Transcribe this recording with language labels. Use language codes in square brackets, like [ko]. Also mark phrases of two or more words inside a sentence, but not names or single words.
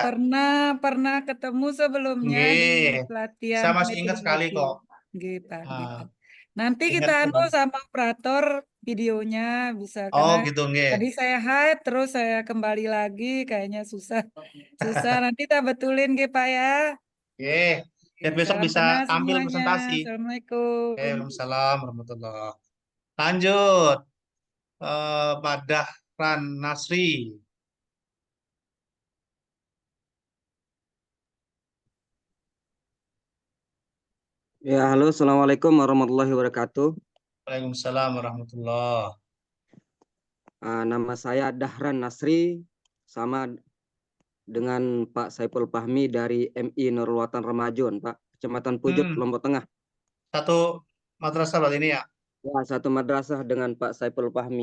[id] Pernah ketemu sebelumnya di Nggih. pelatihan Saya masih ingat sekali meeting. kok. Nggih, Pak. Ah, Nanti ingat kita anu banget. sama operator videonya bisa Oh, karena gitu nggih. tadi saya hide terus saya kembali lagi kayaknya susah. Nanti kita betulin nggih, Pak ya. Nggih. Biar besok Salam bisa kenal tampil semuanya. presentasi. [ar] السلام عليكم. وعليكم السلام ورحمة الله. [id] Lanjut. Pak Dahran Nasri. Ya, halo, [ar] السلام عليكم ورحمة الله وبركاته. وعليكم السلام ورحمة الله. [id] Nama saya Dahran Nasri, sama dengan Pak Saiful Fahmi dari MI Nurul Watan Remajon, Pak, Kecamatan Pujut, Lombok Tengah. Satu madrasah berarti ini ya? Ya, satu madrasah dengan Pak Saiful Fahmi.